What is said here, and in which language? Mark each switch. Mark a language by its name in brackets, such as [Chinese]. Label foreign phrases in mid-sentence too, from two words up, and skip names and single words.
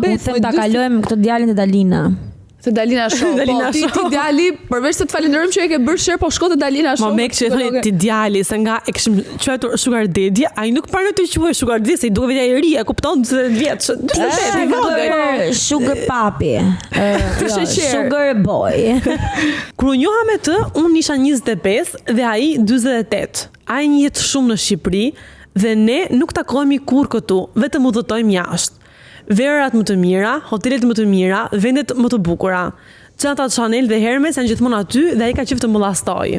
[Albanian] Ta kalojmë këtë djalin e Dalina. Se Dalina Show. Dalina Ti Show. djali, përveç se të falenderojmë që e ke bërë share, po shko te Dalina Show. Ma me që e thoni ti djali, se nga e kishim quajtur [English] sugar daddy, [Albanian] ai nuk pranoi të quaj [English] sugar daddy, [Albanian] se i duke vetja e ri, e kupton 40 vjeç. 48 i vogël. [English] Sugar papi. Sugar boy. [Albanian] Kur u njoha me të, unë isha 25 dhe ai 48. Ai një jetë shumë në Shqipëri dhe ne nuk takohemi kur këtu, vetëm udhëtojmë jashtë. Verat më të mira, hotelet më të mira, vendet më të bukura. Çantat Chanel dhe Hermes janë gjithmonë aty dhe ai ka qejf të më llastoj.